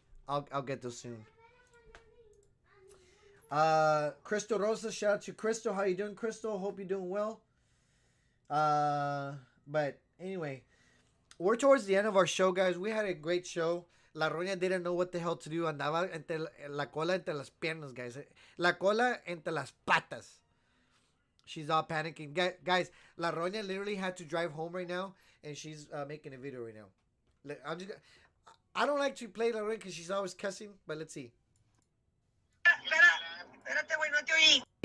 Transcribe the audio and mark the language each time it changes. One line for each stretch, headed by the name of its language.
English: I'll get those soon. Crystal Rosa, shout out to Crystal. How you doing, Crystal? Hope you're doing well. But anyway, we're towards the end of our show, guys. We had a great show. La Roña didn't know what the hell to do.
Spanish: Andaba entre la cola entre las piernas, guys. La cola entre las patas.
English: She's all panicking. Guys, La Roña literally had to drive home right now, and she's making a video right now. I don't like to play La Roña because she's always cussing, but let's see.
Spanish: Espérate, güey, no te oí.